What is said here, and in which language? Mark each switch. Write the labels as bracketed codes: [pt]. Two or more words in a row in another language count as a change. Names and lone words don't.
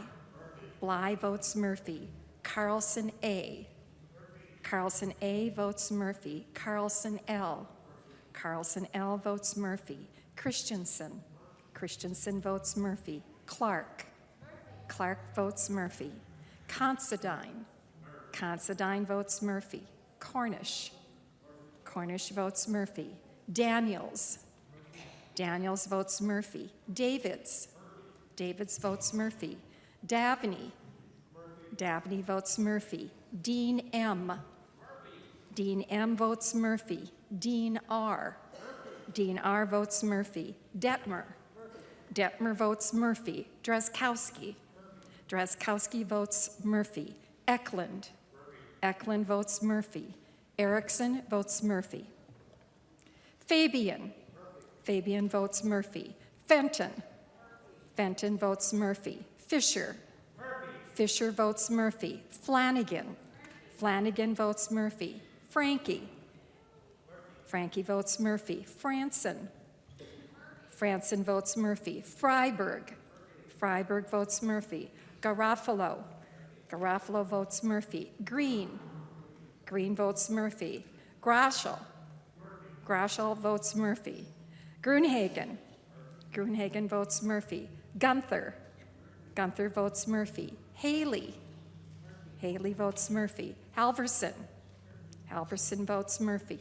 [en] Bly votes Murphy. Carlson A. Carlson A votes Murphy. Carlson L. Carlson L votes Murphy. Christensen. Christensen votes Murphy. Clark. Clark votes Murphy. Considine. Considine votes Murphy. Cornish. Cornish votes Murphy. Daniels. Daniels votes Murphy. Davids. Davids votes Murphy. Davney. Davney votes Murphy. Dean M. Dean M votes Murphy. Dean R. Dean R votes Murphy. Detmer. Detmer votes Murphy. Drazkowski. Drazkowski votes Murphy. Eklund. Eklund votes Murphy. Erickson votes Murphy. Fabian. Fabian votes Murphy. Fenton. Fenton votes Murphy. Fisher. Fisher votes Murphy. Flanagan. Flanagan votes Murphy. Frankie. Frankie votes Murphy. Franson. Franson votes Murphy. Freiberg. Freiberg votes Murphy. Garofalo. Garofalo votes Murphy. Green. Green votes Murphy. Graschel. Graschel votes Murphy. Grunhagen. Grunhagen votes Murphy. Gunther. Gunther votes Murphy. Haley. Haley votes Murphy. Halverson. Halverson votes Murphy.